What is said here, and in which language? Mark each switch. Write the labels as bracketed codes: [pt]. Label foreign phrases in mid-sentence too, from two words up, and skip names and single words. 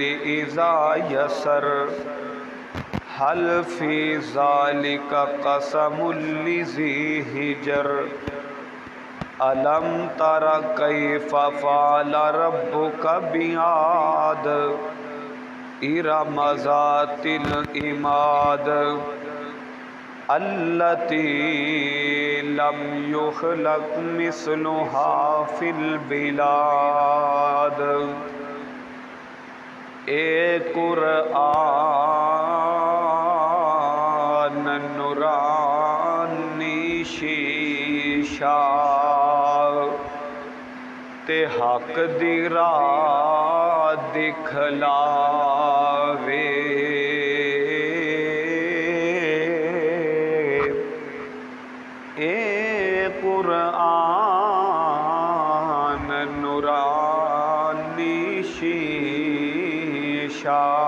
[ar] إذا يسر هل في ذلك قسم لذي حجر ألم تر كيف فعل ربك بعاد إرم ذات العماد التي لم يخلق مثلها في البلاد اے [pa] قرآن نورانی شیشہ تے حق دی راہ دکھلاوے قرآن نورانی شیشہ